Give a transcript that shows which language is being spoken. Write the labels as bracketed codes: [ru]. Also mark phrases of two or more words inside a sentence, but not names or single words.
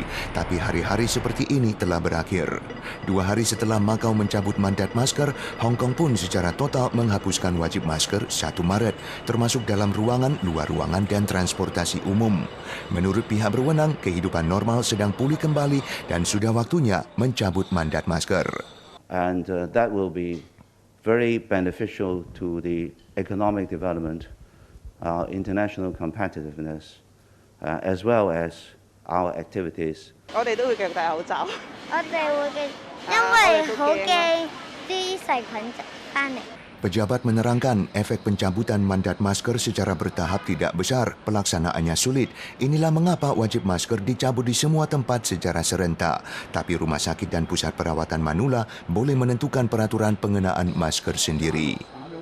[id] Tapi hari-hari seperti ini telah berakhir. 2 hari setelah Macau mencabut mandat masker, Hong Kong pun secara total menghapuskan wajib masker 1 Maret, termasuk dalam ruangan, luar ruangan, dan transportasi umum. Menurut pihak berwenang, kehidupan normal sedang pulih kembali dan sudah waktunya mencabut mandat masker. [en] And that will be very beneficial to the economic development, our international competitiveness, as well as our activities. [yue] 我哋都會繼續戴口罩。我哋會嘅，因為好驚啲細菌翻嚟。 [id] Pejabat menerangkan efek pencabutan mandat masker secara bertahap tidak besar, pelaksanaannya sulit. Inilah mengapa wajib masker dicabut di semua tempat secara serentak. Tapi rumah sakit dan pusat perawatan manula boleh menentukan peraturan pengenaan masker sendiri.